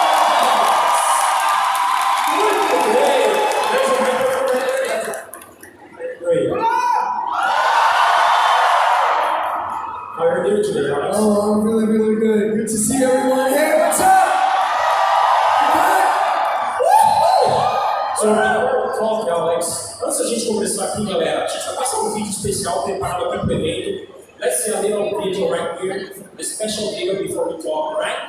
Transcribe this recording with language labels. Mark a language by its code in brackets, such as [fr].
[en] How are you doing today, Alex? Oh, I'm really, really good. Good to see everyone here. What's up? So, before we talk, [pt] Alex, antes da gente começar aqui, galera, a gente vai passar um vídeo especial preparado aqui para o evento. [en] Let's see a little video right here, a special video before we talk, right?